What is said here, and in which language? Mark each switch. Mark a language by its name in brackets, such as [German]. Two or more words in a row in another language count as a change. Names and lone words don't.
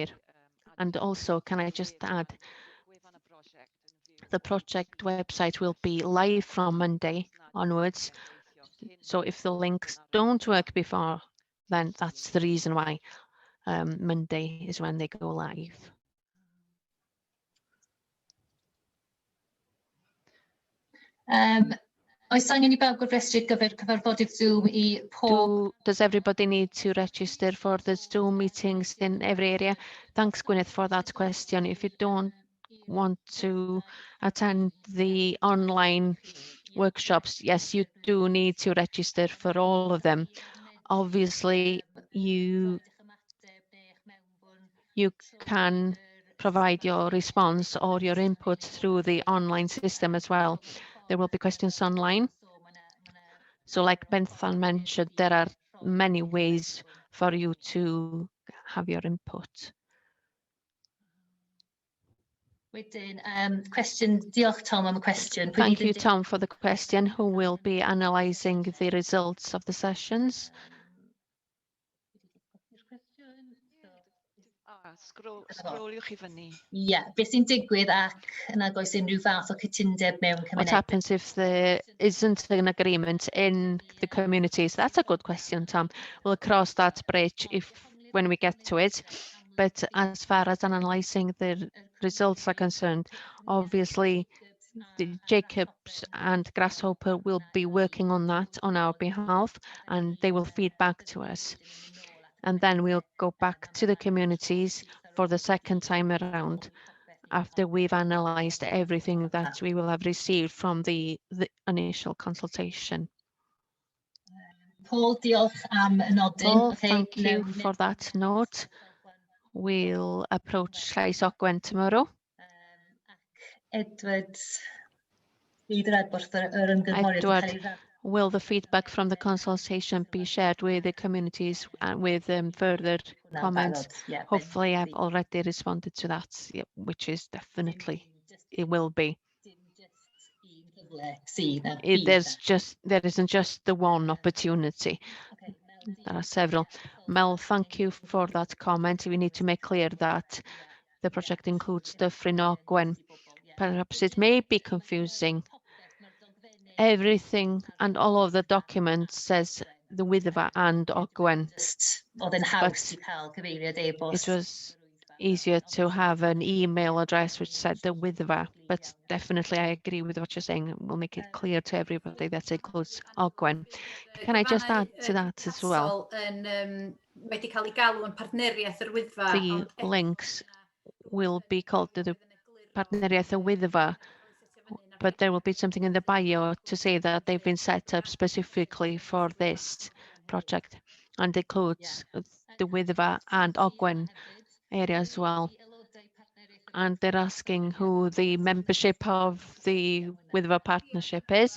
[English] And also, can I just add, the project website will be live from Monday onwards. So if the links don't work before, then that's the reason why Monday is when they go live. [Welsh] Oes angen I bawb gofrestru gyfer cyfarfodydd Zoom I pob... [English] Does everybody need to register for the Zoom meetings in every area? Thanks, Gwyneth, for that question. If you don't want to attend the online workshops, yes, you do need to register for all of them. Obviously, you can provide your response or your input through the online system as well. There will be questions online. So like Benthan mentioned, there are many ways for you to have your input. Question, [Welsh] diolch Tom am y question. [English] Thank you, Tom, for the question. Who will be analysing the results of the sessions? [Welsh] Sgroliwch I fyny. Yeah, beth sy'n digwydd ac nag oes unrhyw fath o cytundeb mewn cymuned? [English] What happens if there isn't an agreement in the communities? That's a good question, Tom. We'll cross that bridge when we get to it. But as far as analysing the results are concerned. Obviously, the Jacobs and Grasshopper will be working on that on our behalf, and they will feed back to us. And then we'll go back to the communities for the second time around after we've analysed everything that we will have received from the initial consultation. [Welsh] Paul, diolch am y nodyn. Paul, [English] Okay, thank you [Welsh] newn ni- [English] for that note. We'll approach Llais Ogwen tomorrow. [Welsh] Edward, bydd yr Edward yr ymgynghoriad yn Edward, cael ei rhan- [English] will the feedback from the consultation be shared with the communities and with further [Welsh] Hwnna'n [English] comments? [Welsh] barod, [English] yeah, Hopefully, I've [Welsh] bendant. [English] already responded to that, yeah, which is definitely, it will be. [Welsh] Dim just un cyfle sydd na [English] There isn't just the one opportunity. Okay, There are several. Mel, thank you for that comment. We need to make clear that the project includes Dyffryn Ogwen. Perhaps it may be confusing. Everything and all of the documents says the Wyddfa and Ogwen. [Welsh] Just oedd yn haws i cael cyfeiriad e-bost. [English] It was easier to have an email address which said the Wyddfa, but definitely I agree with what you're saying. We'll make it clear to everybody that includes Ogwen. Can I just add to that as well? [Welsh] Wedi cael ei galw yn partneriaeth yr Wyddfa. [English] The links will be called the partneriaeth y Wyddfa, but there will be something in the bio to say that they've been set up specifically for this project and includes the Wyddfa and Ogwen area as well. And they're asking who the membership of the Wyddfa partnership is.